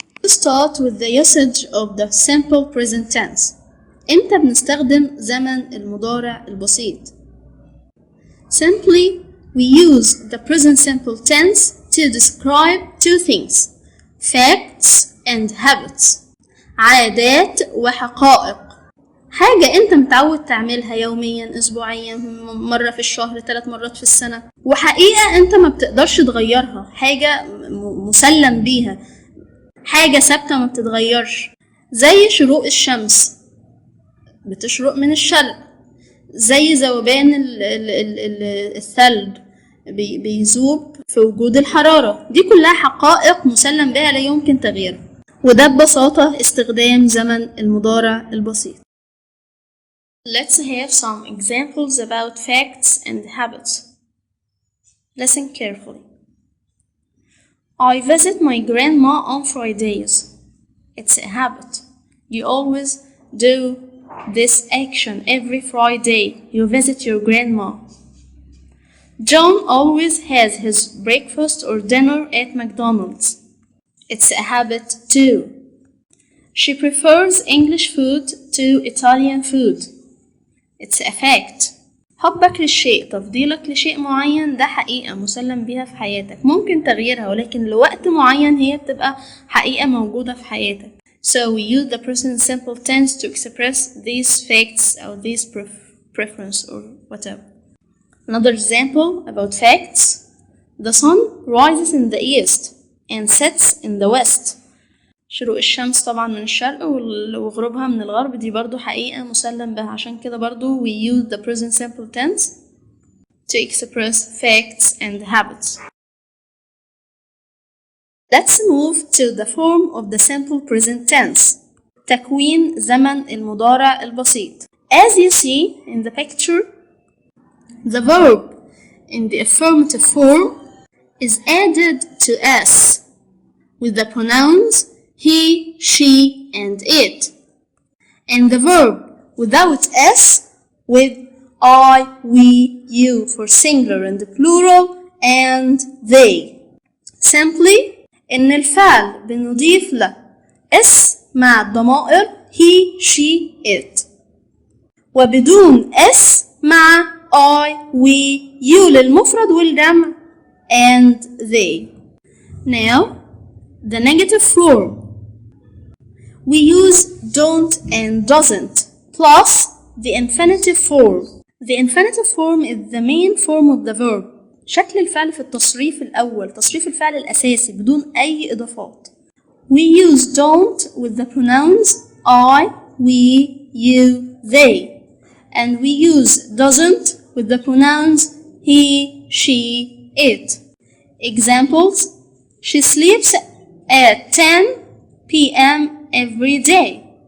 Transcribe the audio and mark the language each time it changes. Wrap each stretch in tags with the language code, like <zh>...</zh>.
<en>To start with the usage of the simple present tense.</en> <ar>إمتى بنستخدم زمن المضارع البسيط؟</ar> <en>Simply, we use the present simple tense to describe 2 things: facts and habits.</en> <ar>عادات وحقائق. حاجة انت متعود تعملها يوميا، اسبوعيا، مرة في الشهر، 3 مرات في السنة، وحقيقة انت ما بتقدرش تغيرها، حاجة مسلم بيها، حاجة ثابتة ما بتتغيرش، زي شروق الشمس بتشرق من الشرق، زي ذوبان الثلج بيذوب في وجود الحرارة. دي كلها حقائق مسلم بها لا يمكن تغييرها، وده ببساطة استخدام زمن المضارع البسيط.</ar> <en>Let's have some examples about facts and habits. Listen carefully. I visit my grandma on Fridays. It's a habit. You always do this action every Friday. You visit your grandma. John always has his breakfast or dinner at McDonald's. It's a habit too. She prefers English food to Italian food. It's a fact.</en> <ar>حبك للشيء، تفضيلك لشيء معين، ده حقيقة مسلم بيها في حياتك، ممكن تغييرها ولكن لوقت معين هي بتبقى حقيقة موجودة في حياتك.</ar> <en>So we use the present simple tense to express these facts or these preference or whatever. Another example about facts. The sun rises in the east and sets in the west.</en> <ar>شروق الشمس طبعا من الشرق وغروبها من الغرب، دي برضو حقيقة مسلم بها، عشان كده برضو</ar> <en>we use the present simple tense to express facts and habits. Let's move to the form of the simple present tense.</en> <ar>تكوين زمن المضارع البسيط.</ar> <en>As you see in the picture, the verb in the affirmative form is added to s with the pronouns he, she, and it. And the verb without s with I, we, you for singular and plural and they. Simply</en> <ar>إن الفعل بنضيف له s مع الضمائر he, she, it، وبدون s مع I, we, you للمفرد والجمع</ar> <en>and they. Now the negative form. We use don't and doesn't plus the infinitive form. The infinitive form is the main form of the verb.</en> <ar>شكل الفعل في التصريف الأول، تصريف الفعل الأساسي بدون أي إضافات.</ar> <en>We use don't with the pronouns I, we, you, they. And we use doesn't with the pronouns he, she, it. Examples: she sleeps at 10 p.m. every day.</en>